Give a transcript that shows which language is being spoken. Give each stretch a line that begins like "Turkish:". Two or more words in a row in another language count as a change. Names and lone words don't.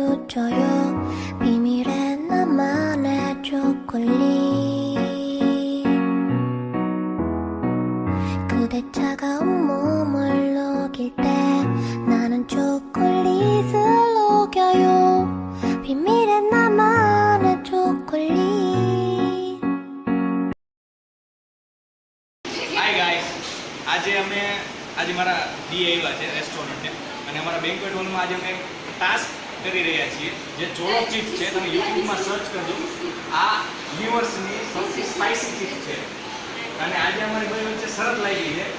Korean: 알려줘요 비밀의 나만의 초콜릿 그대 차가운 몸을 녹일 때 나는 초콜릿을 녹여요 비밀의 나만의 초콜릿.
Gujarati: હાય ગાઈસ, આજે મારા દી આવ્યા છે રેસ્ટોરન્ટે અને અમારા બેન્ક્વેટ હોલમાં આજે અમે ટાસ્ક કરી રહ્યા છીએ જે ચોળો ચિપ્સ છે. તમે યુટ્યુબમાં સર્ચ કરજો. આ યુનિવર્સની સૌથી સ્પાઇસી ચિપ્સ છે અને આજે અમારી કોઈ વચ્ચે શરત લાગી છે.